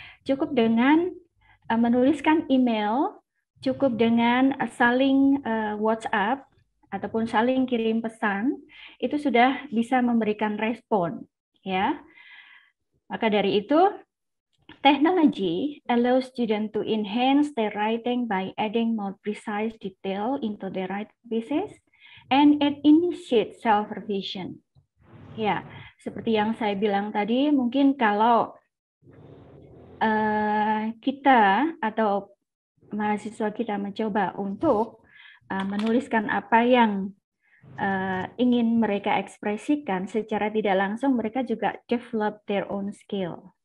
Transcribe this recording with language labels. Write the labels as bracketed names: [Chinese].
[Indonesian] Cukup dengan menuliskan email, cukup dengan saling WhatsApp ataupun saling kirim pesan, itu sudah bisa memberikan respon, ya. Maka dari itu, [English] technology allows students to enhance their writing by adding more precise detail into their writing pieces and it initiates self-revision. [Indonesian] Ya, seperti yang saya bilang tadi, mungkin kalau kita atau mahasiswa kita mencoba untuk menuliskan apa yang ingin mereka ekspresikan, secara tidak langsung mereka juga [English] develop their own skill.